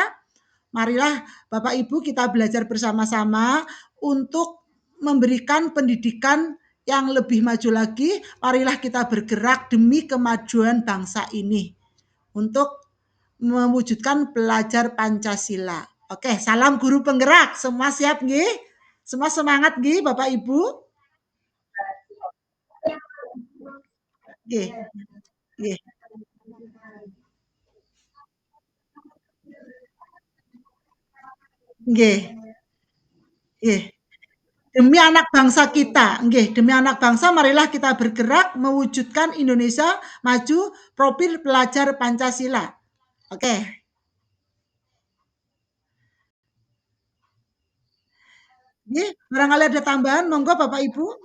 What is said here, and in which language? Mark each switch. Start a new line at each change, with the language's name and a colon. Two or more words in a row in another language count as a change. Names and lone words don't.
Indonesian: Marilah Bapak Ibu kita belajar bersama-sama untuk memberikan pendidikan yang lebih maju lagi. Marilah kita bergerak demi kemajuan bangsa ini untuk mewujudkan pelajar Pancasila. Oke, salam guru penggerak. Semua siap nggih? Semua semangat nggih Bapak Ibu?
Javanese: Nggih, nggih, nggih, nggih.
Indonesian: Demi anak bangsa kita, nggih, demi anak bangsa marilah kita bergerak mewujudkan Indonesia maju profil pelajar Pancasila. Oke, nggih, barangkali ada tambahan monggo Bapak Ibu.